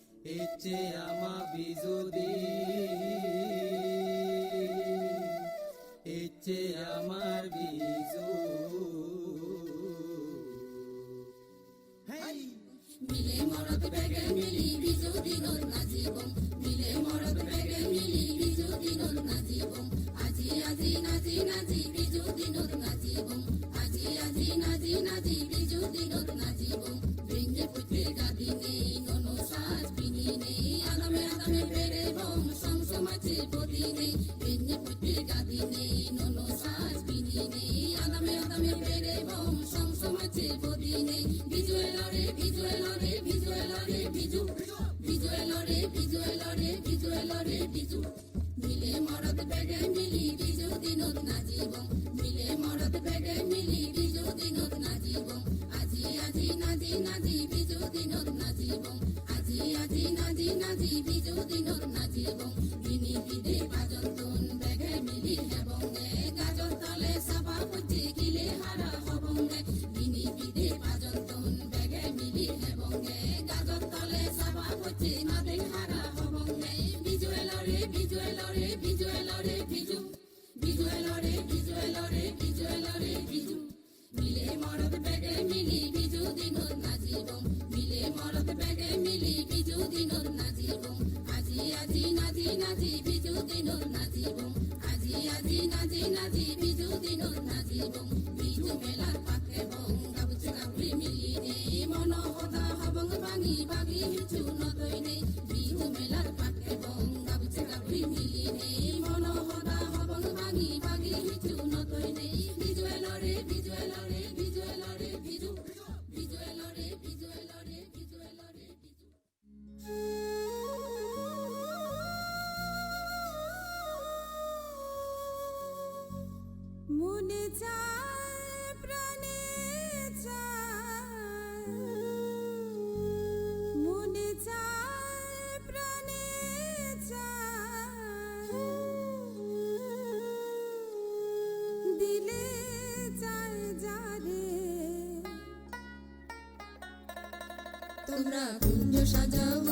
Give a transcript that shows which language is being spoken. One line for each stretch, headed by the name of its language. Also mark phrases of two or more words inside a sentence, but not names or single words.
Chakma: এচে আমা বিজুদি এচে আমার বিজু মিলে মরদ বেগে মিলি বিজু দিনত নাজিবম মিলে মরদ বেগে মিলি বিজু দিনত নাজিবম আজি আজি নাজি নাজি বিজু দিনত নাজিবম আজি আজি নাজি নাজি বিজু দিনত নাজিবম বেঙ্গে পুত্রে গাদি নেই ননো সাজ পিনি নেই আদামে আদামে পেরে বম সংসমাচে বদি নেই বেঙ্গে পুত্রে গাদি নেই ননো সাজ পিনি নেই আদামে আদামে পেরে বম সংসমাচে বদি নেই বিজু এলরে বিজু এলরে বিজু এলরে বিজু বিজু এলরে বিজু এলরে বিজু এলরে বিজু মিলে মরদ বেগে মিলি বিজু দিনত নাজিবম মিলে মরদ বেগে মিলি বিজু দিনত নাজিবম আজি আজি নাজি নাজি বিজু দিনত নাজিবম আজি আজি নাজি নাজি বিজু দিনত নাজিবম বিনি বিদে বাজন্তন বেগে মিলি হেবঙ্গে গাজর তলে সাবা পুচি গিলে হারা হবঙ্গে বিনি বিদে বাজন্তন বেগে মিলি হেবঙ্গে গাজর তলে সাবা পুচি নাদে হারা হবঙ্গে বিজু এলরে বিজু এলরে বিজু এলরে বিজু বিজু এলরে বিজু এলরে বিজু এলরে বিজু মিলে মরদ বেগে মিলি বিজু দিনত নাজিবম মিলে মরদ বেগে মিলি বিজু দিনত নাজিবম আজি আজি নাজি নাজি বিজু দিনত নাজিবম আজি আজি নাজি নাজি বিজু দিনত নাজিবম বিজু মেলার পাকে বং গাবুচে গাবুলি মিলি নেই মন হদা হবং ভাঙি ভাগি হিচু নদই নেই বিজু মেলার পাকে বং গাবুচে গাবুলি মিলি নেই মন হদা হবং ভাঙি ভাগি হিচু নদই নেই বিজু এলরে বিজু এলরে বিজু এলরে বিজু বিজু এলরে বিজু এলরে বিজু এলরে বিজু
Bangla: মনে চায় প্রাণে চায় মনে চায় প্রাণে চায় দিলে চায় যারে তোমরা কুঞ্জ সাজাবো